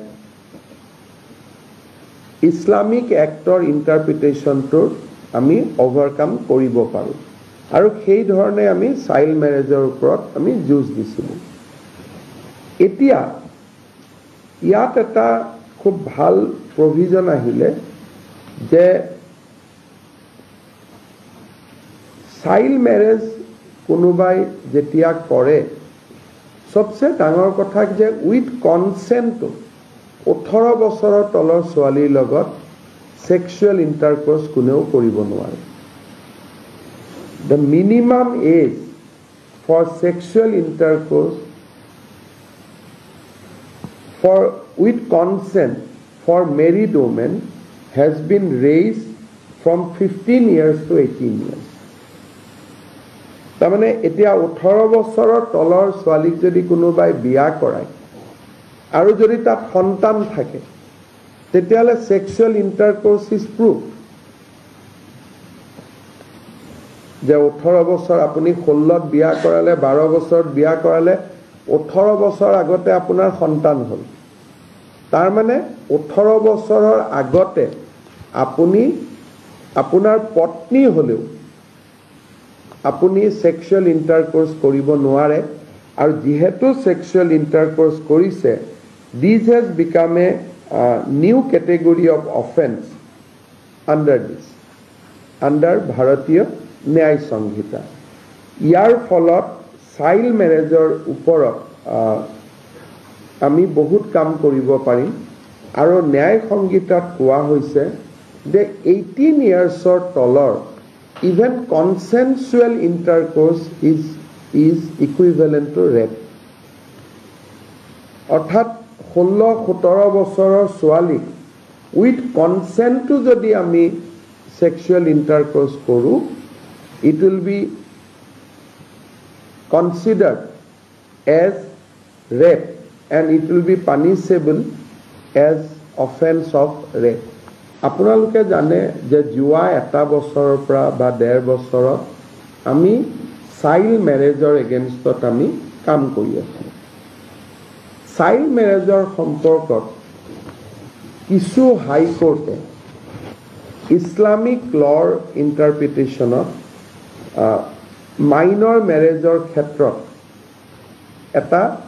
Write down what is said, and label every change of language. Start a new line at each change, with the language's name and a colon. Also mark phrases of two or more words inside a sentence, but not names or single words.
English: Islamic act interpretationটোৰ
Assamese: আমি অভাৰকাম কৰিব পাৰোঁ আৰু সেই ধৰণে আমি
English: child marriageৰ
Assamese: ওপৰত আমি যুঁজ দিছিলোঁ এতিয়া ইয়াত এটা খুব ভাল প্ৰভিজন আহিলে যে
English: child marriage
Assamese: কোনোবাই যেতিয়া কৰে সবচে ডাঙৰ কথা যে
English: with consent
Assamese: 18 বছৰৰ তলৰ ছোৱালীৰ লগত
English: sexual intercourse
Assamese: কোনেও কৰিব নোৱাৰে
English: The minimum age for sexual intercourse with consent for married women has been raised from 15 years to 18 years.
Assamese: তাৰমানে এতিয়া 18 বছৰৰ তলৰ ছোৱালীক যদি কোনোবাই বিয়া কৰায় আৰু যদি তাত সন্তান থাকে তেতিয়ালে
English: sexual intercourse is proved.
Assamese: যে 18 বছৰ আপুনি 16ত বিয়া কৰালে 12 বছৰত বিয়া কৰালে 18 বছৰ আগতে আপোনাৰ সন্তান হ'ল তাৰ মানে 18 বছৰৰ আগতে আপুনি আপোনাৰ পত্নী হলেও আপুনি
English: sexual intercourse
Assamese: কৰিব নোৱাৰে আৰু যেহেতু
English: sexual intercourse
Assamese: কৰিছে
English: this has become a new category of offense
Assamese: under ভাৰতীয় ন্যায় সংহিতা ইয়াৰ ফলত
English: child marriageৰ
Assamese: ওপৰত আমি বহুত কাম কৰিব পাৰিম আৰু ন্যায় সংহিতাত কোৱা হৈছে যে 18 ইয়াৰ্ছৰ তলৰ
English: even consensual intercourse is equivalent to rape
Assamese: অৰ্থাৎ 16-17 বছৰৰ ছোৱালীক
English: with consentটো
Assamese: যদি আমি
English: sexual intercourse
Assamese: কৰো
English: it will be considered as rape and it will be punishable as offense of rape.
Assamese: আপোনালোকে জানে যে জুৱা এটা বছৰৰ পৰা বা 1.5 বছৰত আমি
English: child marriage againstত
Assamese: আমি কাম কৰি আছো
English: child marriageৰ
Assamese: সম্পৰ্কত কিছু হাই কোৰ্টে
English: Islamic law interpretationত minor marriageৰ
Assamese: ক্ষেত্ৰত এটা